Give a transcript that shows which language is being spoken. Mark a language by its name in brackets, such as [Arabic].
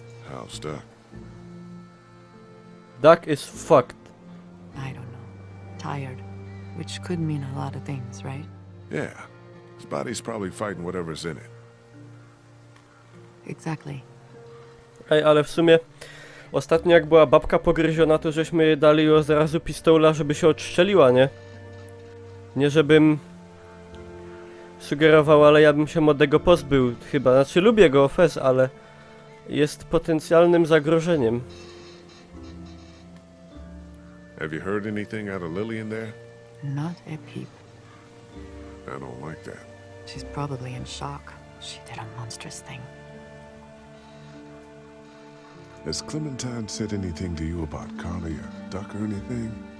[English] How's Duck? Duck is fucked. I don't know. Tired. Which could mean a lot of things, right? Yeah. His body's probably fighting whatever's in it. Exactly. [Polish] Ej, ale w sumie ostatnio jak była babka pogryziona, to żeśmy jej dali od razu pistola, żeby się odstrzeliła, nie? Nie żebym sugerował, ale ja bym się młodego pozbył chyba. Znaczy lubię go, Fez, ale jest potencjalnym zagrożeniem. [English] Have you heard anything out of Lily in there? Not a peep. I don't like that. She's probably in shock. She did a monstrous thing. Has Clementine said anything to you about Carly or Duck or anything?